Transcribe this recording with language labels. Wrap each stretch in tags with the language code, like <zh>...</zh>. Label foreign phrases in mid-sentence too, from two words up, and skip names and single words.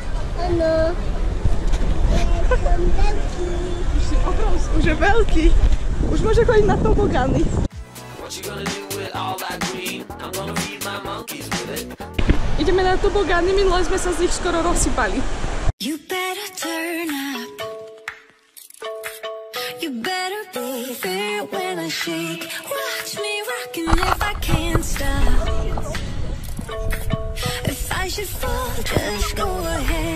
<sk>Áno. Už je veľký. Už môže chodiť na tobogány. Ideme na tobogány, minule sme sa z nich skoro rozsypali.</sk> <en>You better turn up. You better be there when I shake. Watch me rockin' if I can't stop. If I should fall, just go ahead.</en>